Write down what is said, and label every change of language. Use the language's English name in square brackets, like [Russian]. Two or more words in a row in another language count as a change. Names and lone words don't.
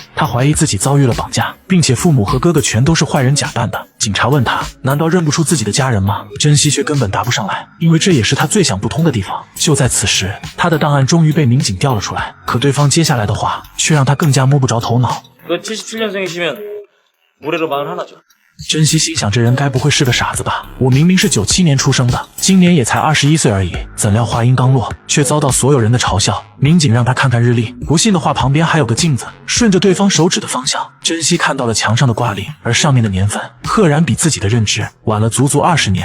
[Chinese] 他怀疑自己遭遇了绑架，并且父母和哥哥全都是坏人假扮的。警察问他，难道认不出自己的家人吗？珍惜却根本答不上来，因为这也是他最想不通的地方。就在此时，他的档案终于被民警调了出来，可对方接下来的话却让他更加摸不着头脑。 [Korean] 77년생이시면 올해로 41죠. [Chinese] 珍惜心想，这人该不会是个傻子吧？我明明是97年出生的，今年也才21岁而已。怎料话音刚落，却遭到所有人的嘲笑。民警让他看看日历，不信的话旁边还有个镜子，顺着对方手指的方向，珍惜看到了墙上的挂历，而上面的年份赫然比自己的认知晚了足足20年。